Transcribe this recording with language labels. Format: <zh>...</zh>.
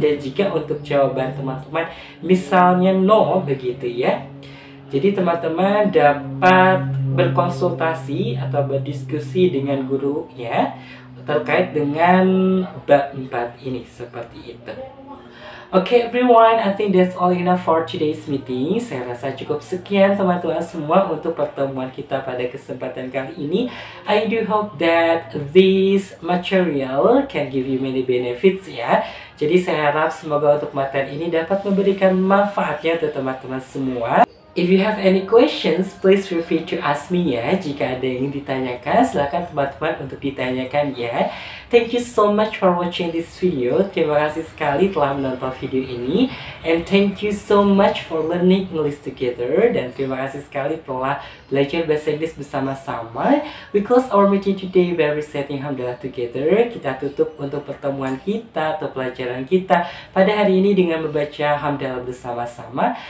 <id>Dan jika untuk jawaban teman-teman misalnya no begitu ya, jadi teman-teman dapat berkonsultasi atau berdiskusi dengan guru ya terkait dengan bab 4 ini seperti itu.</id> <en>Okay everyone, I think that's all enough for today's meeting.</en> <id>Saya rasa cukup sekian teman-teman semua untuk pertemuan kita pada kesempatan kali ini.</id> <en>I do hope that this material can give you many benefits ya.</en> <id>Jadi saya harap semoga untuk materi ini dapat memberikan manfaatnya untuk teman-teman semua.</id> <en>If you have any questions, please feel free to ask me ya.</en> <id>Jika ada yang ingin ditanyakan, silakan teman-teman untuk ditanyakan ya.</id> <en>Thank you so much for watching this video.</en> <id>Terima kasih sekali telah menonton video ini.</id> <en>And thank you so much for learning English together.</en> <id>Dan terima kasih sekali telah belajar bahasa Inggris bersama-sama.</id> <en>We close our meeting today by reciting Hamdalah together.</en> <id>Kita tutup untuk pertemuan kita atau pelajaran kita pada hari ini dengan membaca Hamdalah bersama-sama.</id>